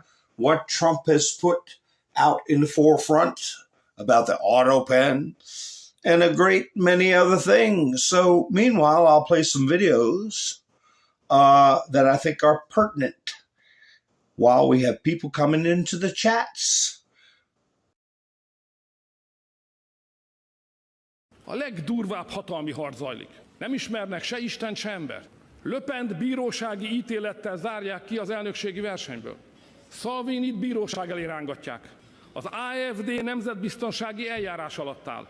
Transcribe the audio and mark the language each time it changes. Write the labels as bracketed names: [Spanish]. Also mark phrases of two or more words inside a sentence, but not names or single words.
[English] What Trump has put out in the forefront about the autopen and a great many other things. So meanwhile, I'll play some videos that I think are pertinent while we have people coming into the chats. [Hungarian] A legdurvább hatalmi harc zajlik. Nem ismernek se Istent, se ember. Le Pent bírósági ítélettel zárják ki az elnökségi versenyből. Salvinit bíróság elé rángatják. Az AfD nemzetbiztonsági eljárás alatt áll.